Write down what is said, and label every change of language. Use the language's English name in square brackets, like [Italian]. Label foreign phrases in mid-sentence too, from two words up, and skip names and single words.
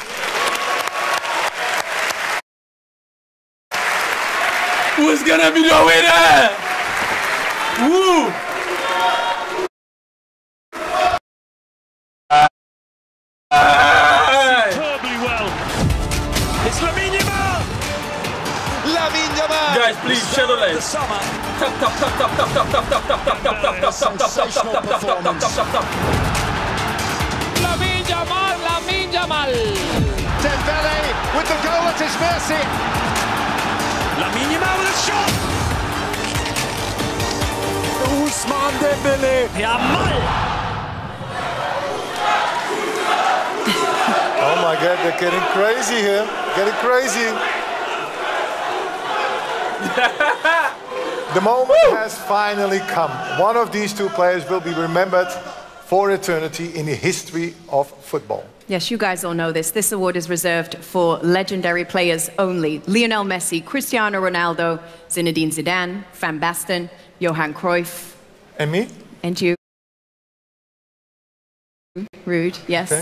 [English] Who's gonna be the winner? Woo! Superbly well. It's Lamine Yamal. Lamine Yamal. Guys, please share the light. Summer. Tap tap tap tap tap tap tap tap tap tap tap tap tap tap tap tap tap. Lamine Yamal. Lamine Yamal. Dembélé with the goal at his mercy. Lamine Yamal with a shot. Ousmane Dembélé. Yamal. Oh my God, they're getting crazy here. Getting crazy. The moment has finally come. One of these 2 players will be remembered for eternity in the history of football. Yes, you guys all know this. This award is reserved for legendary players only. Lionel Messi, Cristiano Ronaldo, Zinedine Zidane, Van Basten, Johan Cruyff. And me? And you. Rude, yes, Okay,